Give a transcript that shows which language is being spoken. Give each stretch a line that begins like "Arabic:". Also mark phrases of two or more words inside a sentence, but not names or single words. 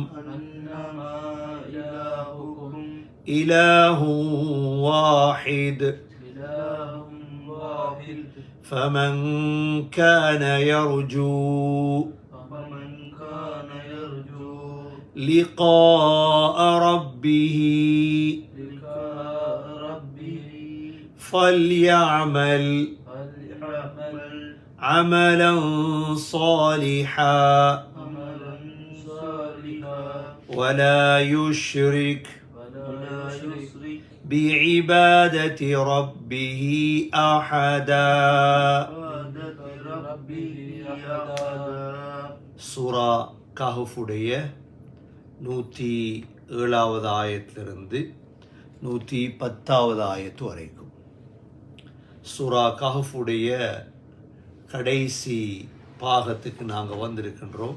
Arabic: إله واحد فمن كان يرجو لقاء ربه فليعمل عملا صالحا ولا يشرك بعبادة ربه أحدا.
Tamil: சூரா கஹஃபுடைய 107வது ஆயத்திலிருந்து 110வது ஆயத்து வரைக்கும் சூரா கஹஃபுடைய கடைசி பாகத்துக்கு நாங்கள் வந்திருக்கின்றோம்.